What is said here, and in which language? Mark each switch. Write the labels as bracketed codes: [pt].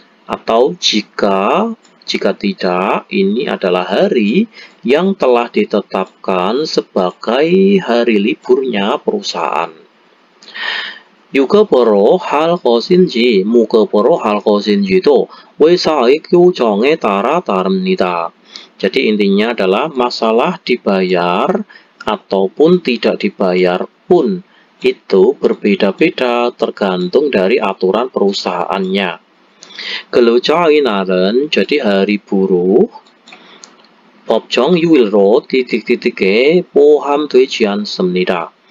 [id] Atau jika tidak, ini adalah hari yang telah ditetapkan sebagai hari liburnya perusahaan. [ko] 유급으로 할 것인지 무급으로 할 것인지도 회사의 규정에 따라 다릅니다. [id] Jadi intinya adalah masalah dibayar ataupun tidak dibayar pun itu berbeda-beda tergantung dari aturan perusahaannya. [ko] 근로자의 날은, [id] jadi hari buruh, [ko] 법정 휴일로 [id] titik-titik [ko] 에 포함되지 않습니다.